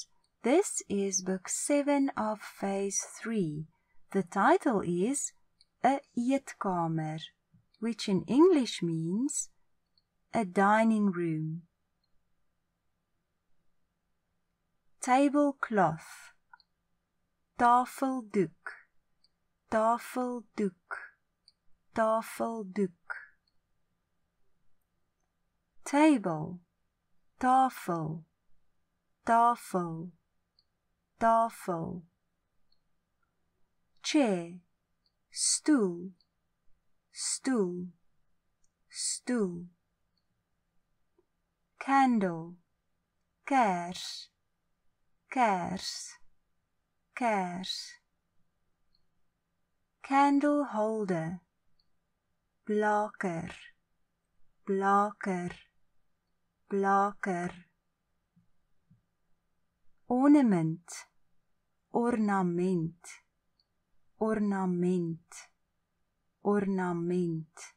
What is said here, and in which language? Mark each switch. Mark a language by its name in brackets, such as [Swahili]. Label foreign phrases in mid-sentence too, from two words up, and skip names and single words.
[English] This is book 7 of phase 3. The title is A Eetkamer, which in English means a dining room. Tablecloth, [Afrikaans] tafeldoek, tafeldoek, tafeldoek. [English] Table, [Afrikaans] tafel, tafel, tafel. [English] Chair, [Afrikaans] stoel, stoel, stoel. [English] Candle, [Afrikaans] kers, kers, kers. [English] Candle holder, [Afrikaans] blaker, blaker, blaker. [English] Ornament, ornament, ornament, ornament.